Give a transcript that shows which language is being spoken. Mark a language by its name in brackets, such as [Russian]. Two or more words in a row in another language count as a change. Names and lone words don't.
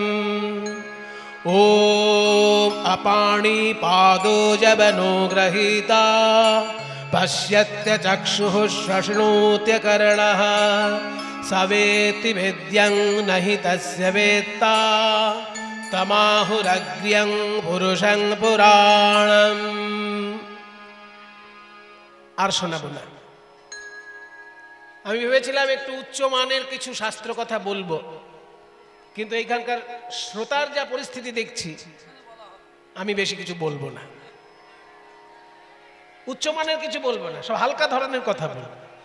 [Sanskrit] ఓం అపాణి పాదో జబనో గ్రహీతా పశ్యత్య చక్షుః శ్రశృణోత్య కర్ణః సవేతి వేద్యం నహి తస్య వేత్తా తమాహురగ్ర్యం పురుషం పురాణం। [Bangla] আর শোনাবো না। আমি ভেবেছিলাম একটু উচ্চ মানের কিছু শাস্ত্র কথা বলবো, কিন্তু এইখানকার শ্রোতার যা পরিস্থিতি দেখছি, আমি বেশি কিছু বলবো না। উচ্চমানের কিছু বলবো না, সব হালকা ধরনের কথা বলবো।